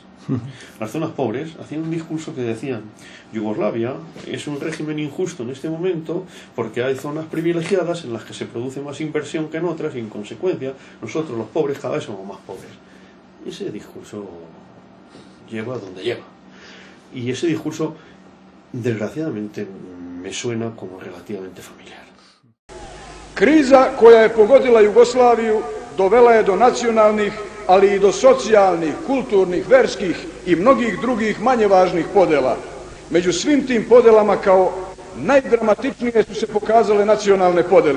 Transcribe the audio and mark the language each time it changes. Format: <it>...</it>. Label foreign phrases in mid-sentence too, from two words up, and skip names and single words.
<es>Las zonas pobres hacían un discurso que decían: Yugoslavia es un régimen injusto en este momento porque hay zonas privilegiadas en las que se produce más inversión que en otras y en consecuencia nosotros los pobres cada vez somos más pobres. Ese discurso lleva a donde lleva. Y ese discurso, desgraciadamente, me suena como relativamente familiar.</es> <sr>Kriza koja je pogodila Jugoslaviju dovela je do nacionalnih, ali i do socijalnih, kulturnih, verskih i mnogih drugih manje važnih podela. Među svim tim podelama kao najdramatičnije su se pokazale nacionalne podele.</sr>